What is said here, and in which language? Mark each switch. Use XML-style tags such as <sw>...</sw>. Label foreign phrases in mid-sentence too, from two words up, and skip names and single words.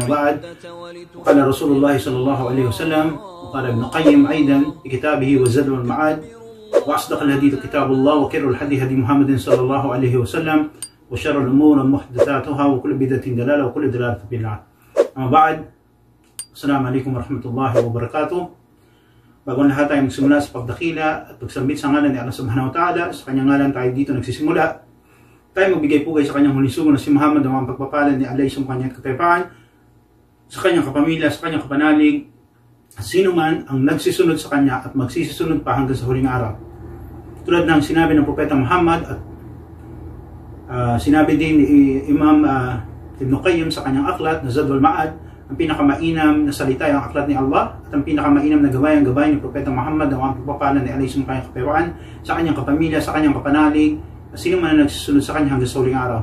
<ar>أما بعد، قال رسول الله صلى الله عليه وسلم وقال ابن القيم أيضا في كتابه والزاد والمعاد: وأصدق الحديث كتاب الله وخير الهدي هدي محمد صلى الله عليه وسلم وشر الأمور محدثاتها وكل بدعة ضلالة وكل ضلالة في النار. أما بعد, السلام عليكم ورحمة الله وبركاته.</ar> <tl>Bago ang lahat tayo magsimula sa pagdakila at pagsambit sa ngalan ni Allah subhanahu wa ta'ala, sa kanyang ngalan tayo dito nagsisimula. Tayo magbigay pugay sa kanyang huling sugo na si Muhammad ang mga pagpapalan ni Allah sa kanyang katayapaan, sa kanyang kapamilya, sa kanyang kapanalig, at sino man ang nagsisunod sa kanya at magsisisunod pa hanggang sa huling araw. Tulad ng sinabi ng Propeta Muhammad at sinabi din ni Imam Ibn Qayyim sa kanyang aklat na Zad wal Ma'ad, ang pinakamainam na salita ay ang aklat ni Allah, at ang pinakamainam na gabay ang gabay ni Propeta Muhammad ang pagpapalan ni Allah sa kanyang kapayapaan, sa kanyang kapamilya, sa kanyang kapanalig, at sino man ang nagsisunod sa kanya hanggang sa huling araw.</tl>